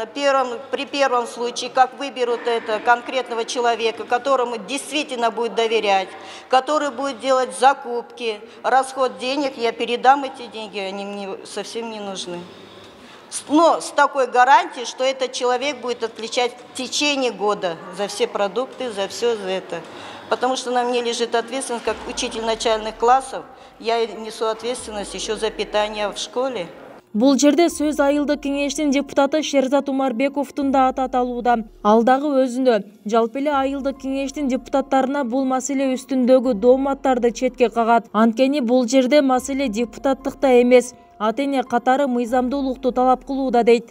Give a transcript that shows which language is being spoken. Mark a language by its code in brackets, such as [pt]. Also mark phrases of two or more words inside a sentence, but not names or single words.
[ru] При первом случае, как выберут это конкретного человека, которому действительно будет доверять, который будет делать закупки, расход денег, я передам эти деньги, они мне совсем не нужны. Но с такой гарантией, что этот человек будет отвечать в течение года за все продукты, за все это. Потому что на мне лежит ответственность, как учитель начальных классов, я несу ответственность еще за питание в школе. [ky] Бул жерде сөз айылдык кеңештин депутаты Шерзат Умарбековдун да аты аталууда. Алдагы өзүндө жалпы эле айылдык кеңештин депутаттарына бул маселе үстүндөгү дооматтарды четке кагат. Анткени бул жерде маселе депутаттыкта эмес, ата-эне катары мыйзамдуулукту талап кылууда дейт.